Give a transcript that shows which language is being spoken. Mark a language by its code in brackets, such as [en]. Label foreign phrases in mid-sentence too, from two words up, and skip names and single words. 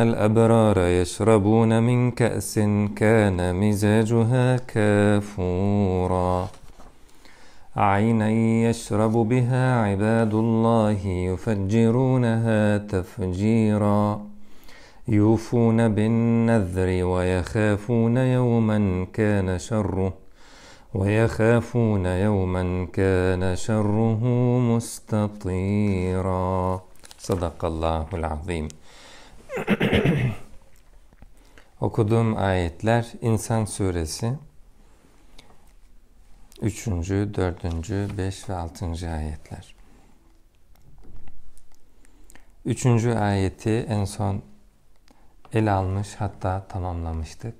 [ar] الأبرار يشربون من كأس كان مزاجها كافورا عينا يشرب بها عباد الله يفجرونها تفجيرا يوفون بالنذر ويخافون يوما كان شره مستطيرا. صدق الله العظيم. [tr] Okuduğum ayetler İnsan Suresi 3. 4. 5 ve 6. ayetler. 3. ayeti en son ele almış, hatta tamamlamıştık.